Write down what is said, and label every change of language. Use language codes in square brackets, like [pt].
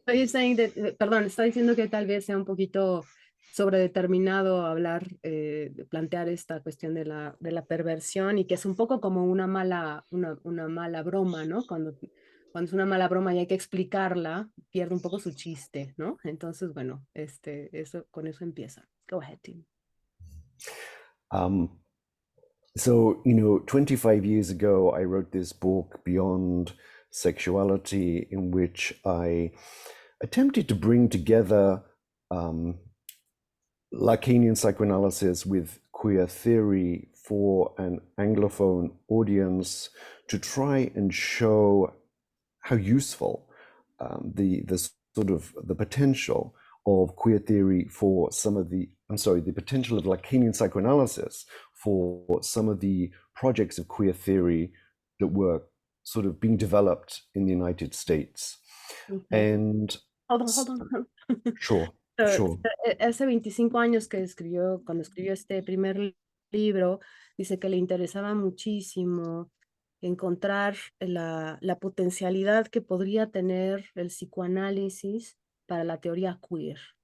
[en] So you're saying that, [es] perdón, está diciendo que tal vez sea un poquito sobredeterminado hablar, plantear esta cuestión de la perversión, y que es un poco como una mala broma, ¿no? Cuando es una mala broma y hay que explicarla, pierde un poco su chiste, ¿no? Entonces, bueno, con eso empieza. [en] Go ahead, Tim. So, 25 years ago, I wrote this book, Beyond Sexuality, in which I attempted to bring together Lacanian psychoanalysis with queer theory for an Anglophone audience to try and show how useful the sort of the potential of queer theory for the potential of Lacanian psychoanalysis for some of the projects of queer theory that were sort of being developed in the United States. Okay. And hold on. Sure. [es] Hace 25 años cuando escribió este primer libro, dice que le interesaba muchísimo encontrar la potencialidad que podría tener el psicoanálisis para la teoría queer.